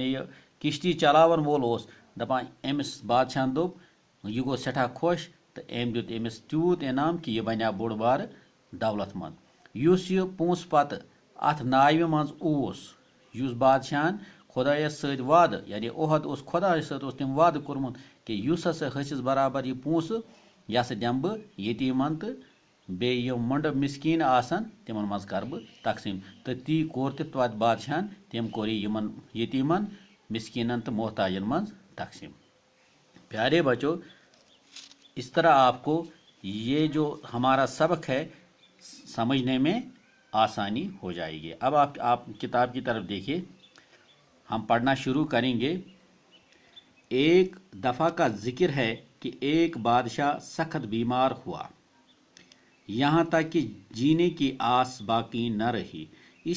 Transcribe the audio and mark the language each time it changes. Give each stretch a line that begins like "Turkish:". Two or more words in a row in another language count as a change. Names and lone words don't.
Kashmiri: یہِ کِشتی چلاوان وول اوس دپان أمِس بادشاہن دوٚپ یہِ گوٚو سٮ۪ٹھاہ خۄش تہٕ أمۍ دیُت أمِس تیوٗت انعام کہِ یہِ بنیٛو بوٚڑ بارٕ دولت مند یُس یہِ پونٛسہٕ پتہٕ اتھ ناوِ منٛز اوس یُس بادشاہن خۄدایس سۭتۍ وعدٕ یعنی عہد اوس خۄدایس سۭتۍ اوس تٔمۍ وعدٕ کوٚرمُت کہِ یُس ہسا ۂسِس برابر یہِ پونٛسہٕ یہِ ہسا دِمہٕ بہٕ یتیٖمن تہٕ بیٚیہِ یِم مۄنڈٕ مسکیٖن آسن تِمن منٛز کرٕ بہٕ تقسیٖم تہٕ تی کوٚر تہِ توتہِ بادشاہن تٔمۍ کوٚر یہِ یِمن یتیٖمن مسکینن تہٕ محتاجن منٛز تقسیٖم
Urdu: پیارے بچو اس طرح آپ کو یہ جو ہمارا سبق ہے سمجھنے میں آسانی ہو جائے گی اب آپ کتاب کی طرف دیکھیے ہم پڑھنا شروع کریں گے ایک دفعہ کا ذکر ہے کہ ایک بادشاہ سخت بیمار ہوا یہاں تک کہ جینے کی آس باقی نہ رہی اس